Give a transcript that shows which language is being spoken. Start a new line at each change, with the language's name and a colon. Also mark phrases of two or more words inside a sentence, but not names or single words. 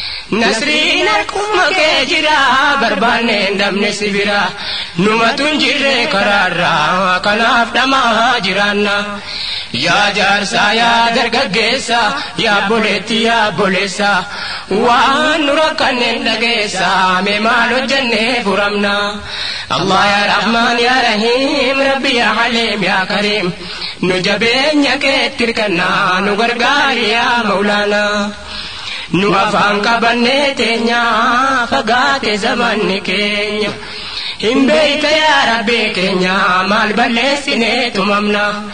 Oromo: Nasriin harkuma kee jira, barbaanne hin dhabne si bira, numatu hin jirre karaarra, kanaaf dhamaa jiraanna. Yaa jaarsa, yaa dargaggeessa, yaa boleetti, yaa boleessa, waan nu rakkanne hin dhageessa, mee maal hojjannee furamna?
Arabic: الله يا رحمن يا رحيم، ربي يا حليم يا كريم.
Oromo: Nu jabeenya keetti hirkannaa, nu gargaari
Arabic: يا مولانا.
Oromo: Nu afaan qabannee teenya, fagaate zamanni keenya. Hin beeyta ya Rabbi keenya, maal balleessinee tumamna.